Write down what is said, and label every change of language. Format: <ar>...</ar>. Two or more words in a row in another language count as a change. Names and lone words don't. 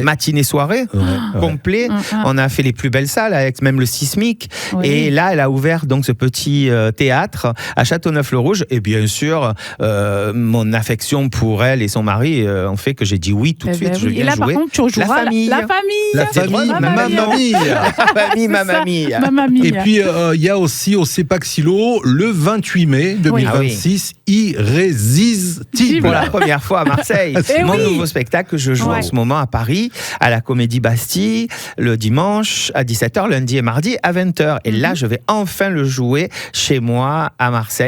<fr>matinée soirée complet. On a fait les plus belles salles avec même le Sismic Oui. et là elle a ouvert donc ce petit théâtre à Châteauneuf-le-Rouge et bien sûr mon affection pour elle et son mari ont fait que j'ai dit oui tout de Eh suite. ben Je oui. viens Et là, jouer. par contre, tu rejoueras La famille. La famille. La C'est famille, drôle,</fr> <it>mamma mia. Mamma mia. Mamma mia.</it> <fr>Et puis, il y a aussi au CEPAC-Silo, le 28 mai 2026, Irrésistible. Pour la première fois à Marseille. Eh Mon oui. nouveau spectacle que je joue Ouais. en ce moment à Paris, à la Comédie Bastille, le dimanche à 17h, lundi et mardi à 20h. Et là, je vais enfin le jouer chez moi à Marseille,</fr>